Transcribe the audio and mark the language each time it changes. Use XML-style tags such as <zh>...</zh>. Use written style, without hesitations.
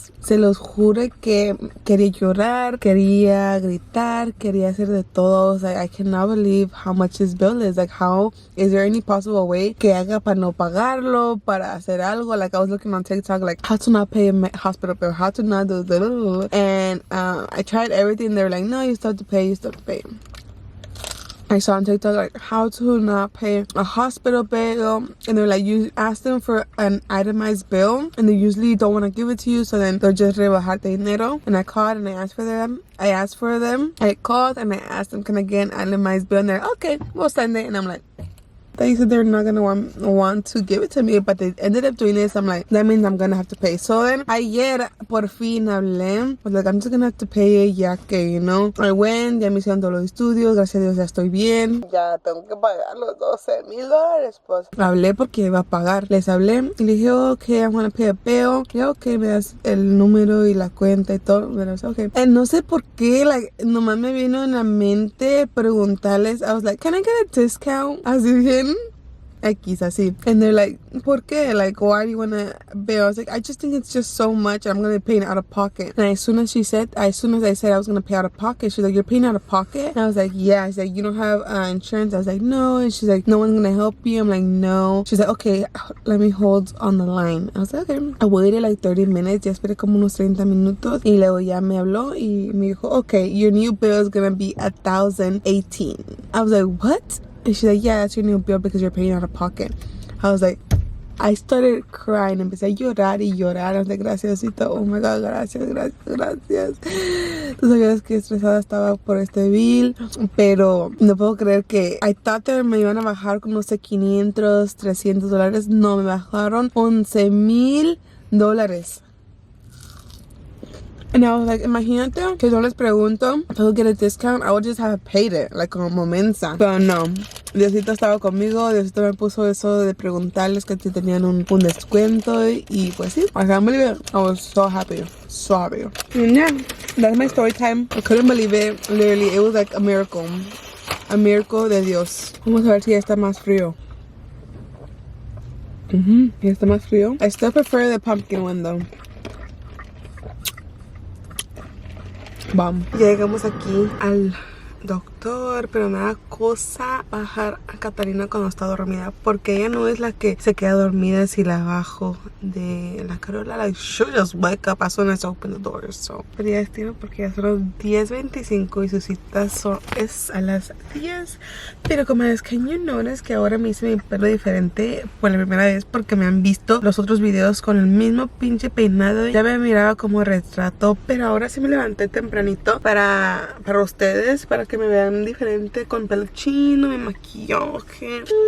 <es>Se los juro que quería llorar, quería gritar, quería hacer de todo.</es> <en>I was like, I cannot believe how much this bill is. Like, how is there any possible way</en> <es>que haga para no pagarlo, para hacer algo?</es> <en>Like, I was looking on TikTok, like, how to not pay a hospital bill, how to not do this. And I tried everything. They were like, no, you still have to pay, you still have to pay. I saw on TikTok, like, how to not pay a hospital bill, and they're like, you ask them for an itemized bill, and they usually don't want to give it to you, so then they'll just</en> <es>rebajarte dinero.</es> <en>And I called and I asked for them. I called and I asked them, can I get an itemized bill? And they're like, okay, we'll send it. And I'm like, they said they're not gonna want to give it to me, but they ended up doing this. I'm like, that means I'm gonna have to pay.</en> <es>So then ayer por fin hablé, pues like,</es> <en>I'm just gonna have to pay it,</en> <es>ya que,</es> <en>you know, I went,</en> <es>ya me hicieron todos los estudios, gracias a Dios ya estoy bien, ya tengo que pagar los $12,000. Pues hablé porque iba a pagar, les hablé y le dije,</es> <en>okay, I'm gonna pay a bill.</en> <es>Y okay, me das el número y la cuenta y todo. Pero okay, no sé por qué, like, nomás me vino en la mente preguntarles.</es> <en>I was like, can I get a discount?</en> <es>Así bien X así.</es> <en>And they're like,</en> <es>¿por qué?</es> <en>Like, why do you want to pay? I was like, I just think it's just so much. I'm going to be paying out of pocket. And as soon as I said I was going to pay out of pocket, she's like, you're paying out of pocket? And I was like, yeah. She's like, you don't have insurance? I was like, no. And she's like, no one's going to help you? I'm like, no. She's like, okay, let me hold on the line. I was like, okay. I waited like 30 minutes.</en> <es>Ya esperé como unos 30 minutos. Y luego ya me habló y me dijo,</es> <en>okay, your new bill is going to be $1,018. I was like, what? And she's like, yeah, that's your new bill because you're paying out of pocket. I was like, I started crying.</en> <es>Empecé a llorar y llorar.</es> <en>I was like,</en> <es>graciasito. Oh my God, gracias. Tú sabías que estresada estaba por este bill, pero no puedo creer que</es> <en>I thought that</en> <es>me iban a bajar con, no sé, $500, $300. No, me bajaron $11,000.</es> <en>And I was like,</en> <es>imagínate que yo les pregunto</es> <en>if I would get a discount, I would just have paid it, like</en> <es>como mensa. Pero no, Diosito estaba conmigo, Diosito me puso eso de preguntarles que si tenían un descuento, y pues sí,</es> <en>I can't believe it. I was so happy. And yeah, that's my story time. I couldn't believe it, literally, it was like a miracle</en> <es>de Dios. Vamos a ver si ya está más frío. Ya está más frío.</es> <en>I still prefer the pumpkin one though.</en> <es>Vamos. Ya llegamos aquí al doctor, pero me da cosa bajar a Catalina cuando está dormida, porque ella no es la que se queda dormida si la bajo de la carola.</es> <en>Like, she'll just wake up as soon as I open the door.</en> <es>So, pero ya estiro porque ya son las 10:25 y su cita es a las 10. Pero como es,</es> <en>can you notice</en> <es>que ahora me hice mi pelo diferente por la primera vez? Porque me han visto los otros videos con el mismo pinche peinado. Ya me miraba como retrato, pero ahora sí me levanté tempranito para ustedes, para que me vean diferente con pelo chino, mi maquillaje.</es>